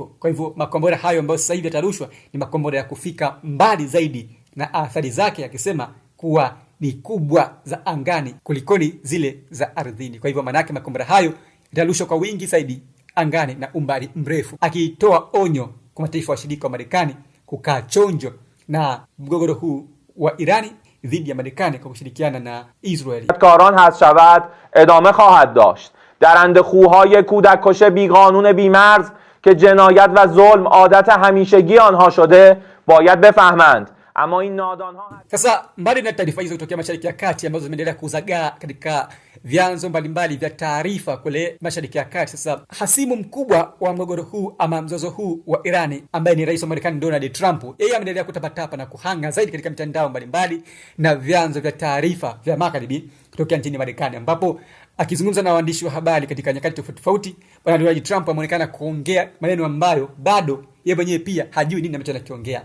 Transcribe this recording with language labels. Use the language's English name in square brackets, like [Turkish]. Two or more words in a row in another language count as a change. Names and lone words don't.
[Swahili] Kwa hivyo makombora hayo ambayo sasa hivi yatarushwa ni makombora ya kufika mbali zaidi, na athari zake akisema kuwa ni kubwa za angani kulikoni zile za ardhini. Kwa hivyo manake makombora hayo yatarushwa kwa wingi zaidi angani na umbali mrefu, akitoa onyo kwa mataifa washirika wa Marekani kukaa chonjo na mgogoro huu wa Irani dhidi ya Marekani kwa kushirikiana na Israeli. [Persian] کاران حذف شود ادامه خواهد داشت. درنده خوهای کودککش بیقانون بیمرز که جنایت و ظلم عادت همیشگی آنها شده باید بفهمند. [Swahili] Ama sasa mbali na taarifa hizo kutokea Mashariki ya Kati ambazo zimeendelea kuzagaa katika vyanzo mbalimbali vya taarifa kule Mashariki ya Kati, sasa hasimu mkubwa wa mgogoro huu ama mzozo huu wa Irani ambaye ni rais wa Marekani Donald Trump, yeye ameendelea kutapatapa na kuhanga zaidi katika mitandao mbalimbali na vyanzo vya taarifa vya magharibi kutokea nchini Marekani, ambapo akizungumza na waandishi wa habari katika nyakati tofauti tofauti, bwana Donald Trump ameonekana kuongea maneno ambayo bado yeye mwenyewe pia hajui nini anachokiongea.